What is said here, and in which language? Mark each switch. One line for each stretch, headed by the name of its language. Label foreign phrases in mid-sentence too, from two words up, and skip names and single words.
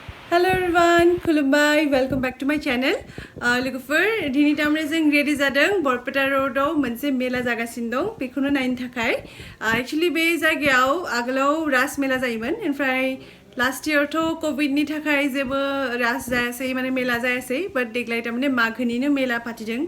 English: Hello everyone, खुलुमबाय, welcome back to my channel.
Bodo: लोगोफोर दिनै तामरे जों रेडि जादों बरपेटा रोडआव मोनसे मेला जागासिनो दं बेखौनो नायनो थाखाय एक्चुअली बे जायगायाव आगोलाव रास मेला जायोमोन ओमफ्राय
English: last year
Bodo: तो कोविड नि थाखाय जेबो रास जायासै माने मेला जायासै बाट देग्लाय तामने माघोनिनो मेला फाथिदों